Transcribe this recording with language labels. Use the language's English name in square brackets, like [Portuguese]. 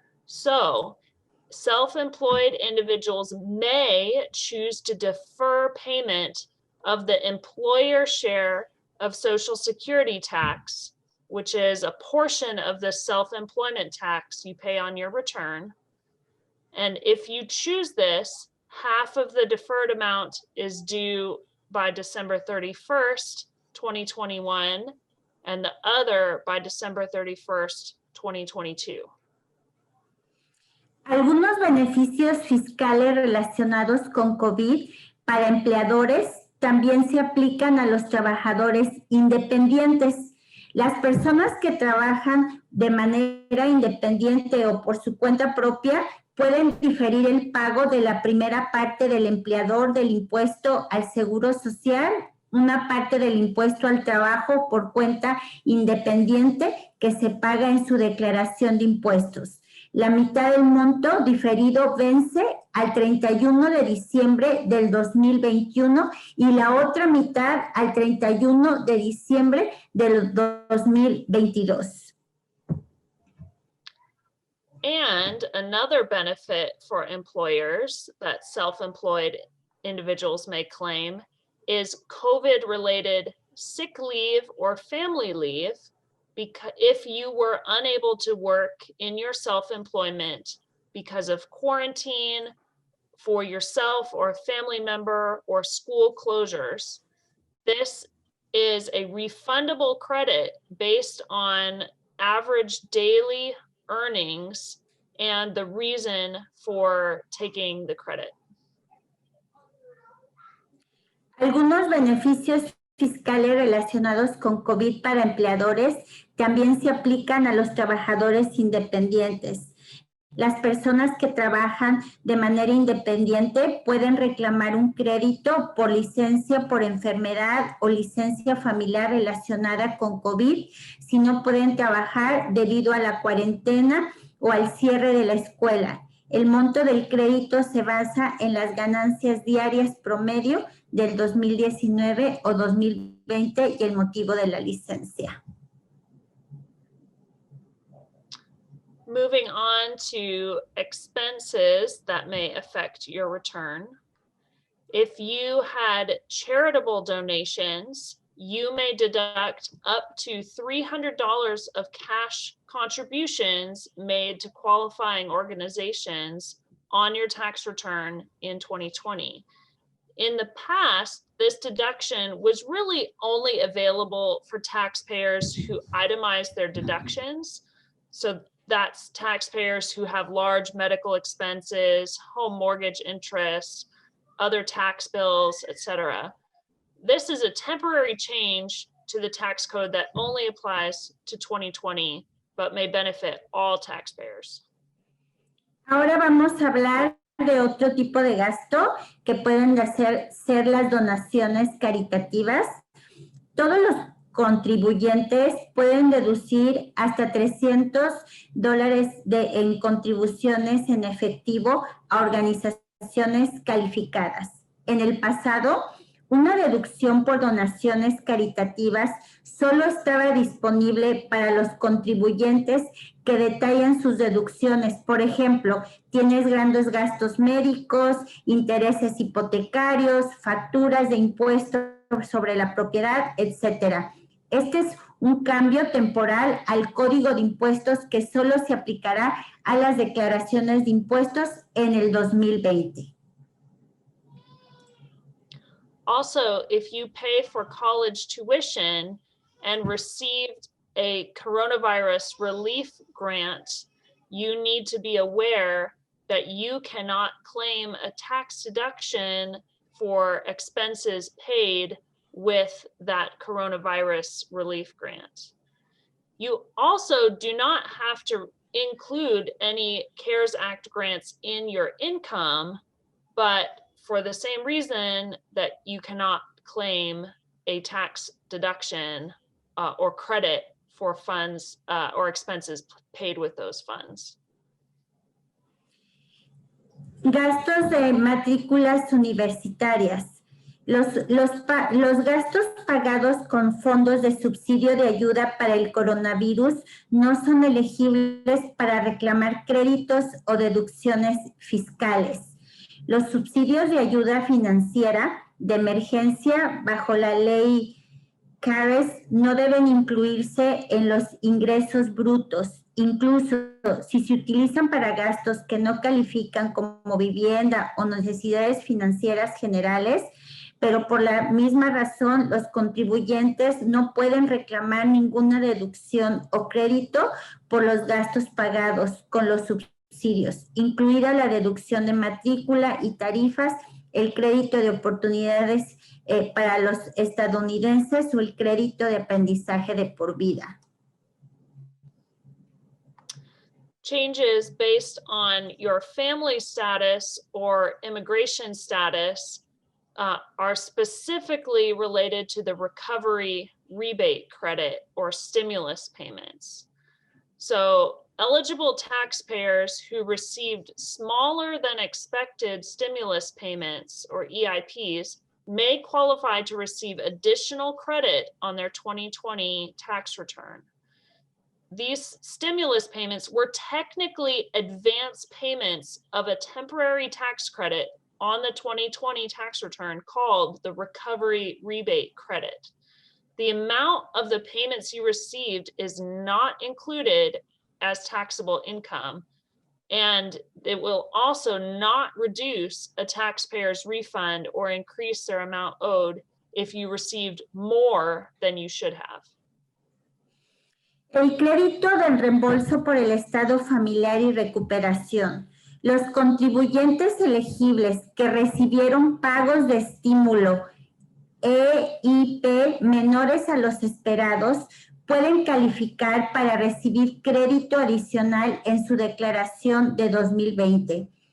[English] So, self-employed individuals may choose to defer payment of the employer share of Social Security tax, which is a portion of the self-employment tax you pay on your return. And if you choose this, half of the deferred amount is due by December 31st, 2021, and the other by December 31st, 2022. [Spanish] Algunos beneficios fiscales relacionados con COVID para empleadores también se aplican a los trabajadores independientes. Las personas que trabajan de manera independiente o por su cuenta propia pueden diferir el pago de la primera parte del empleador del impuesto al seguro social, una parte del impuesto al trabajo por cuenta independiente que se paga en su declaración de impuestos. La mitad del monto diferido vence al 31 de diciembre del 2021 y la otra mitad al 31 de diciembre del 2022. [English] And another benefit for employers that self-employed individuals may claim is COVID-related sick leave or family leave, because if you were unable to work in your self-employment because of quarantine for yourself or a family member or school closures, this is a refundable credit based on average daily earnings and the reason for taking the credit. [Spanish] Algunos beneficios fiscales relacionados con COVID para empleadores también se aplican a los trabajadores independientes. Las personas que trabajan de manera independiente pueden reclamar un crédito por licencia por enfermedad o licencia familiar relacionada con COVID si no pueden trabajar debido a la cuarentena o al cierre de la escuela. El monto del crédito se basa en las ganancias diarias promedio del 2019 o 2020 y el motivo de la licencia. [English] Moving on to expenses that may affect your return. If you had charitable donations, you may deduct up to $300 of cash contributions made to qualifying organizations on your tax return in 2020. In the past, this deduction was really only available for taxpayers who itemize their deductions. So that's taxpayers who have large medical expenses, home mortgage interest, other tax bills, etc. This is a temporary change to the tax code that only applies to 2020, but may benefit all taxpayers. [Spanish] Ahora vamos a hablar de otro tipo de gasto que pueden ser las donaciones caritativas. Todos los contribuyentes pueden deducir hasta $300 en contribuciones en efectivo a organizaciones calificadas. En el pasado, Una deducción por donaciones caritativas solo estaba disponible para los contribuyentes que detallan sus deducciones. Por ejemplo, tienes grandes gastos médicos, intereses hipotecarios, facturas de impuestos sobre la propiedad, etc. Este es un cambio temporal al Código de Impuestos que solo se aplicará a las declaraciones de impuestos en el 2020. [English] Also, if you pay for college tuition and received a coronavirus relief grant, you need to be aware that you cannot claim a tax deduction for expenses paid with that coronavirus relief grant. You also do not have to include any CARES Act grants in your income, but for the same reason that you cannot claim a tax deduction or credit for funds or expenses paid with those funds. [Spanish] Gastos de matrículas universitarias. Los gastos pagados con fondos de subsidio de ayuda para el coronavirus no son elegibles para reclamar créditos o deducciones fiscales. Los subsidios de ayuda financiera de emergencia bajo la ley CARES no deben incluirse en los ingresos brutos, incluso si se utilizan para gastos que no califican como vivienda o necesidades financieras generales, pero por la misma razón los contribuyentes no pueden reclamar ninguna deducción o crédito por los gastos pagados con los subsidios, incluida la deducción de matrícula y tarifas, el crédito de oportunidades para los estadounidenses o el crédito de aprendizaje de por vida. [English] Changes based on your family status or immigration status are specifically related to the recovery rebate credit or stimulus payments. So eligible taxpayers who received smaller than expected stimulus payments or EIPs may qualify to receive additional credit on their 2020 tax return. These stimulus payments were technically advance payments of a temporary tax credit on the 2020 tax return called the recovery rebate credit. The amount of the payments you received is not included as taxable income, and it will also not reduce a taxpayer's refund or increase their amount owed if you received more than you should have. [Spanish] El crédito del reembolso por el estado familiar y recuperación. Los contribuyentes elegibles que recibieron pagos de estímulo EIP menores a los esperados pueden calificar para recibir crédito adicional en su declaración de 2020.